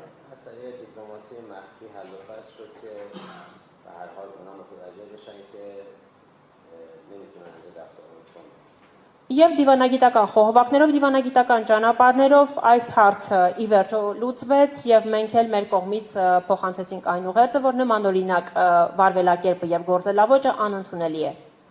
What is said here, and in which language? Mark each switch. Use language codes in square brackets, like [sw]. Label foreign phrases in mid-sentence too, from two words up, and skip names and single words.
[fa] از طریق دیپلماسی مخفی حل و فصل شد که به هر حال اونا متوجه بشن که نمیتونن از رفتار کنن. [hy] Եվ դիվանագիտական խոհվակներով, դիվանագիտական ճանապարհներով այս հարցը ի վերջո լուծվեց եւ մենք էլ մեր կողմից փոխանցեցինք այն ուղերձը, որ նմանօրինակ վարվելակերպը եւ գործելավոճը անընդունելի է։